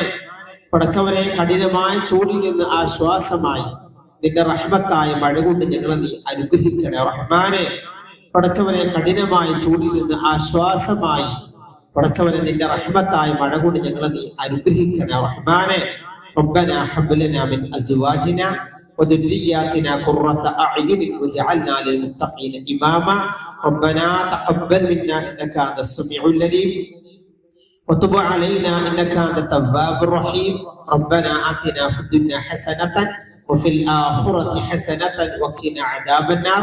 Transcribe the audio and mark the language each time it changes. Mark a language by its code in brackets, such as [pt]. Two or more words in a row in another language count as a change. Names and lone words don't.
[ml] പടച്ചവനെ, കഠിനമായ ചൂടിൽ നിന്ന് ആശ്വാസമായി നിന്റെ റഹ്മത്തായ മഴ കൊണ്ട് ഞങ്ങളെ നീ അനുഗ്രഹിക്കണേ റഹ്മാനെ. പടച്ചവനെ, കഠിനമായ ചൂടിൽ നിന്ന് ആശ്വാസമായി പടച്ചവനെ നിന്റെ റഹ്മത്തായ മഴ കൊണ്ട് ഞങ്ങളെ നീ അനുഗ്രഹിക്കണേ റഹ്മാനെ. [ar] ربنا هب لنا من ازواجنا وذرياتنا قرة اعين واجعلنا للمتقين اماما. ربنا تقبل منا انك انت السميع العليم وتب علينا انك انت التواب الرحيم. ربنا آتنا في الدنيا حسنة وفي الآخرة حسنة وقنا عذاب النار.